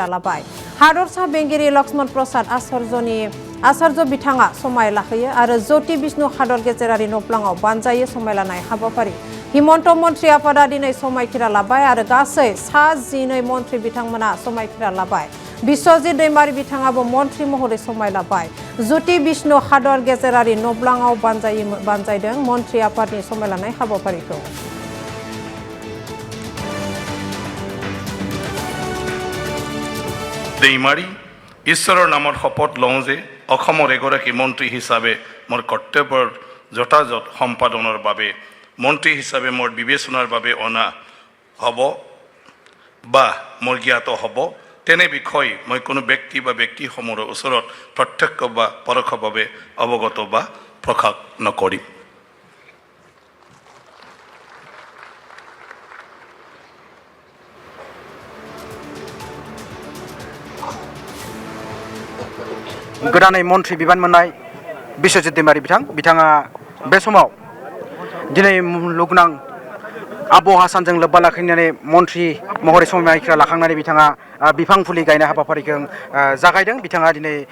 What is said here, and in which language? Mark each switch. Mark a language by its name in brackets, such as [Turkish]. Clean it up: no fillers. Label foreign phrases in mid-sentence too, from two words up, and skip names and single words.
[Bodo] लाबाय हादरसा बेंगिरि लक्ष्मण प्रसाद आचार्य बिथाङा समाय लाहोयो आरो ज्योति विष्णु हादर गेजेरारि नब्लाङाव बानजायो समायलानाय हाबाफारि हिमन्त मन्त्री आफादा दिनै समायखिरा लाबाय आरो गासै 12 मन्त्री बिथांमोना समायखिरा लाबाय बिश्वजित दैमारी बिथाङाबो मन्त्री महरै समाय लाबाय ज्योति विष्णु हादर गेजेरारि नब्लाङाव बानजायदों मन्त्री आफादनि समायलानाय हाबाफारिखौ [Assamese] दैमारी ঈশ্বৰৰ নামত শপত লওঁ যে অসমৰ এগৰাকী মন্ত্ৰী হিচাপে মোৰ কৰ্তব্যৰ যথাযথ সম্পাদনৰ বাবে মন্ত্ৰী হিচাপে মোৰ বিবেচনাৰ বাবে অনা হ'ব বা মোৰ জ্ঞাত হ'ব তেনে বিষয় মই কোনো ব্যক্তি বা ব্যক্তিসমূহৰ ওচৰত প্ৰত্যক্ষ বা পৰোক্ষভাৱে অৱগত বা প্ৰকাশ নকৰিম [Bodo] गोदानै मन्त्री बिबान मोननाय बिश्वजित दैमारी बिथाङा बे समाव दिनै मुलुगनां आबहावा सानजों लोब्बा लाखिनानै मन्त्री महरै समायखिरा लाखांनानै बिथाङा बिफां फुलि गायनाय हाबाफारिखौ जागायदों बिथाङा दिनै